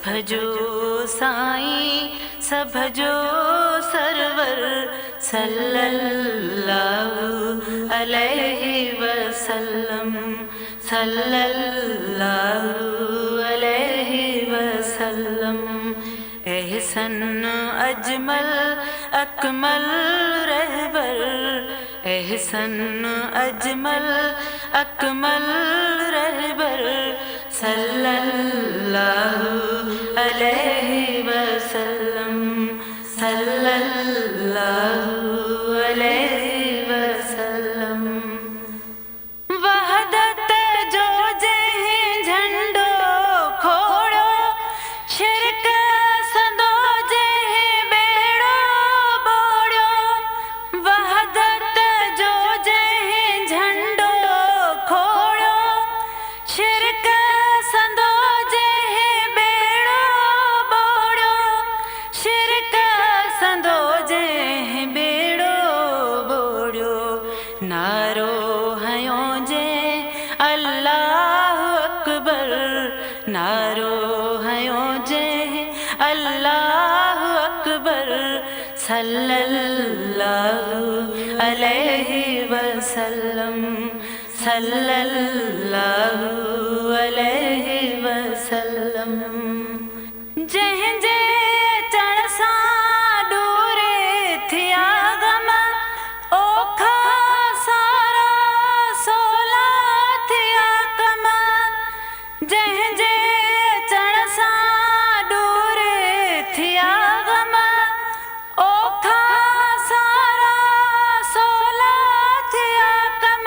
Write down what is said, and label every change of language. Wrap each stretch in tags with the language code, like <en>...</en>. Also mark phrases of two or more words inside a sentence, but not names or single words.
<sd>सभजो साईं सभजो सरवर</sd> <ar>صلى الله عليه وسلم صلى الله عليه وسلم.</ar> <sd>एहसन अजमल अकमल रहबर एहसन अजमल अकमल रहबर</sd> <ar>صلى الله عليه وسلم صلى الله عليه وسلم.</ar> <sd>वहदत जो जहीं झंडो खोड़ो शिरक संदो जहीं बेड़ो बोड़ो। वहदत जो जहीं झंडो खोड़ो शिरक संदो जहीं बेड़ो बोड़ो। शिरक संदो जहीं बेड़ो बोड़ो। नारो हयो जे</sd> <ar>الله أكبر</ar> <sd>नारो हयो जे</sd> <ar>الله أكبر صلى الله عليه وسلم صلى الله عليه وسلم.</ar> <sd>जहीं जे चढ़ सां दूरे थिया गम ओखा सारा सोला थिया कम। जहीं जे चढ़ सां दूरे थिया गम ओखा सारा सोला थिया कम।</sd>